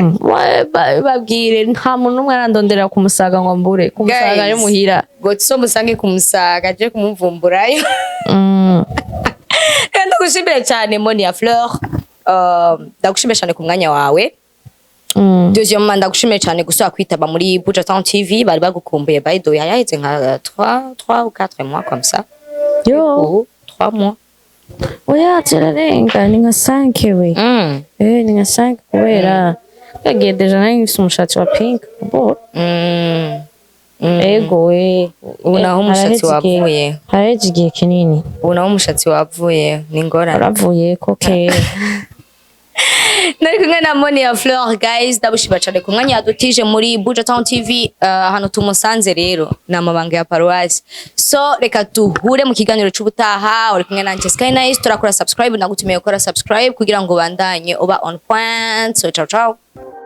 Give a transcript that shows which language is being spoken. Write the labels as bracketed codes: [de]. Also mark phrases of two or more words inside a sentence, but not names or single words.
[rn] babwire nta muntu n'umwe arandondera ku Musaga ngo mbure ku Musaga ari muhira ngo so musange ku Musaga je kumumvumburayo ndagushimira cyane Monia Fleur ndagushimira cyane ku mwanya wawe deuxièmement ndagushimira cyane gusubira kwitaba muri Buja Town TV bari bagukumbuye [en] by the way [rn] yaheze nka [fr] 3 ou 4 mois comme ça [rn] yo 3 mois oya tirarenga ni nka 5 we ni nka 5 kubera yagiye deja nari ngifise umushatsi wa pink bo ego we unaho umushatsi wavuye hareje igihe kinini unaho umushatsi wavuye ni ngorane aravuye ko kera nari kumwe na Monia Fleur guys ndabushima cyane ku mwanya yadutije muri Buja Town TV hano tumusanze rero namabanga ya paroisse so reka tuhure mu kiganiro cy'ubutaha uri kumwe na Sky Nice turakora subscribe nagutumiye gukora subscribe kugira ngo bandanye uba [en] on point [rn] so [it] ciao ciao